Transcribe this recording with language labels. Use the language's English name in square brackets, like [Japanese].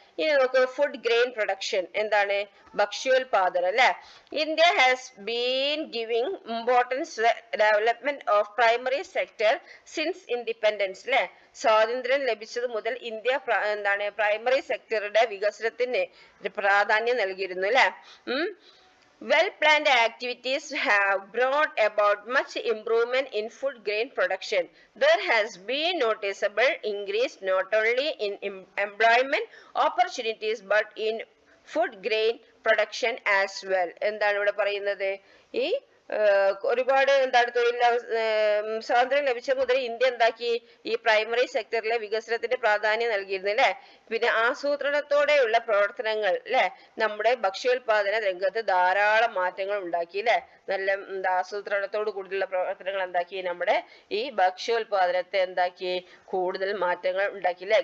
[Malayalam] ഇനി നമുക്ക് food grain production. എന്താണ്? ഭക്ഷ്യോൽപാദനം അല്ലെ. [English] India has been giving importance development of primary sector since independence അല്ലെ. [Malayalam] സ്വാതന്ത്ര്യം ലഭിച്ചത് മുതൽ ഇന്ത്യ എന്താണ്? പ്രൈമറി സെക്ടറുടെ വികസനത്തിന് പ്രാധാന്യം നൽകിയിരുന്നു അല്ലെ. [English] Well-planned activities have brought about much improvement in food grain production. There has been noticeable increase not only in employment opportunities but in food grain production as well. [Malayalam] എന്താണ് ഇവിടെ പറയുന്നത്? ഈ ഒരുപാട് എന്താണ് തൊഴിൽ സ്വാതന്ത്ര്യം ലഭിച്ച മുതൽ ഇന്ത്യ എന്താക്കി ഈ പ്രൈമറി സെക്ടറിലെ വികസനത്തിന് പ്രാധാന്യം നൽകിയിരുന്നു അല്ലെ. പിന്നെ ആസൂത്രണത്തോടെയുള്ള പ്രവർത്തനങ്ങൾ അല്ലെ നമ്മുടെ ഭക്ഷ്യോൽപാദന രംഗത്ത് ധാരാളം മാറ്റങ്ങൾ ഉണ്ടാക്കി അല്ലെ. നല്ല ആസൂത്രണത്തോട് കൂടിയുള്ള പ്രവർത്തനങ്ങൾ എന്താക്കി നമ്മുടെ ഈ ഭക്ഷ്യോൽപാദനത്തെ എന്താക്കി കൂടുതൽ മാറ്റങ്ങൾ ഉണ്ടാക്കി അല്ലെ.